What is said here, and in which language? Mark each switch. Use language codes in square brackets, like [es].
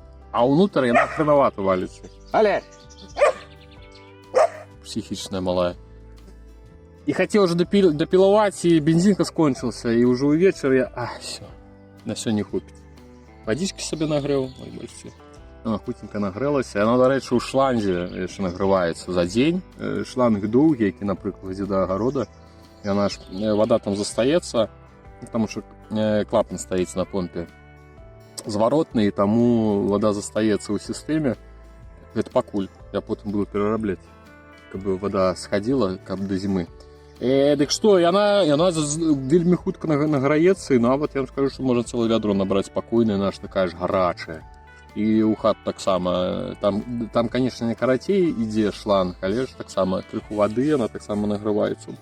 [ru] А внутрь я хреновато валится. Аля! Психичная малая. И хотел уже допиловать, и бензинка скончился. И уже у вечера я... все. На все не хопит. Водички себе нагрел. Ой, бачите. Она хутенько нагрелася. [uk] Она, до речі, у шланзі ще нагрівається за день. Шланг довгий, який, наприклад, веде до огорода. І вона ж, вода там застається, тому що клапан стоїть на помпі зворотний, тому вода застається у системі. [be] Гэта пакуль. Я потым буду перарабляць, каб вода схадзіла, каб да зімы. Дык што, яна вельмі хутка награецца, і нават я вам скажу, што можна цэлае вядро набраць спакойна, яна ж такая ж гарачая. І ў хат таксама, там, канешне, не карацей ідзе шланг, але ж таксама крыху вады, яна таксама награваецца.